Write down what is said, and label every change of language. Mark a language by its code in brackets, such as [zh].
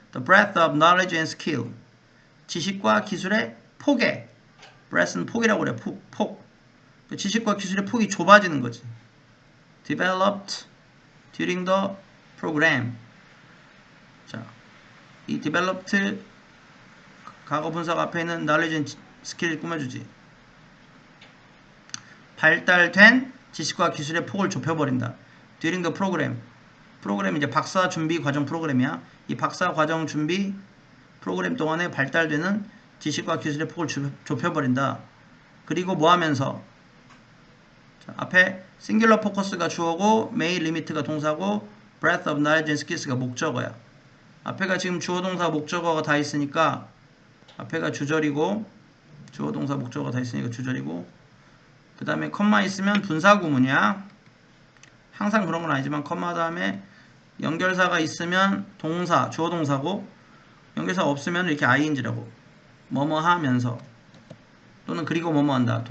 [en] The breadth of knowledge and skill. [ko] 지식과 기술의 폭에. [en] breadth [ko] 는 폭이라고 그래. 폭. 그 지식과 기술의 폭이 좁아지는 거지. [en] Developed during the program. [ko] 자, 이 developed 과거 분석 앞에 있는 knowledge and skill을 꾸며주지. 발달된 지식과 기술의 폭을 좁혀버린다. [en] during the program. [ko] 프로그램 이제 박사 준비 과정 프로그램이야. 이 박사 과정 준비 프로그램 동안에 발달되는 지식과 기술의 폭을 좁혀버린다. 그리고 뭐 하면서? 자, 앞에 singular focus가 주어고 [en] may limit [ko] 가 동사고 breadth of knowledge and skills가 목적어야. 앞에가 지금 주어 동사 목적어가 다 있으니까 앞에가 주절이고 주어 동사 목적어가 다 있으니까 주절이고 그 다음에 컴마 있으면 분사구문이야. 항상 그런 건 아니지만 컴마 다음에 연결사가 있으면 동사, 주어 동사고 연결사 없으면 이렇게 ing라고 뭐뭐 하면서 또는 그리고 뭐뭐 한다.